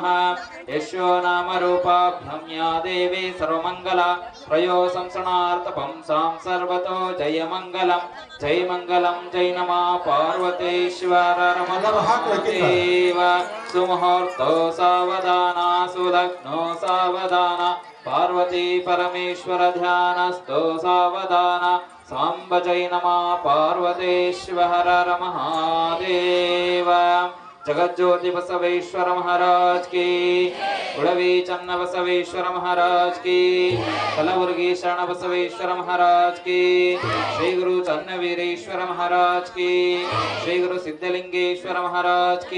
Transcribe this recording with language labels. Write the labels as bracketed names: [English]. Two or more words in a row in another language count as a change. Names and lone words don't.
[Sanskrit] ಯಶೋ ನಾಮ ರೂಪಾಭ್ಯಂ ಯಾ ದೇವಿ ಸರ್ವಮಂಗಲ ಪ್ರಯೋ ಸಂಸಣಾರ್ಥ ಪಂಸಾಂ ಸರ್ವತೋ ಜಯ ಮಂಗಲಂ ಜೈ ನಮಃ ಪಾರ್ವತೀಶ್ವರ ರಮದೇವ. ಸುಮುಹೂರ್ತೋ ಸಾವಧಾನ ಸುಲಗ್ನೋ ಸಾವಧಾನ ಪಾರ್ವತಿ ಪರಮೇಶ್ವರ ಧ್ಯಾನಸ್ಥೋ ಸಾವಧಾನ ಸಾಂಬ ಜೈ ನಮಃ ಪಾರ್ವತೀಶ್ವರ ಮಹಾದೇವ. [Hindi] जगज्योति बसवेश्वर महाराज की, उड़वी चन्न बसवेश्वर महाराज की, कलबुर्गी शरण बसवेश्वर महाराज की, श्री गुरु चन्न वीरेश्वर महाराज की, श्री गुरु सिद्धलिंगेश्वर महाराज की.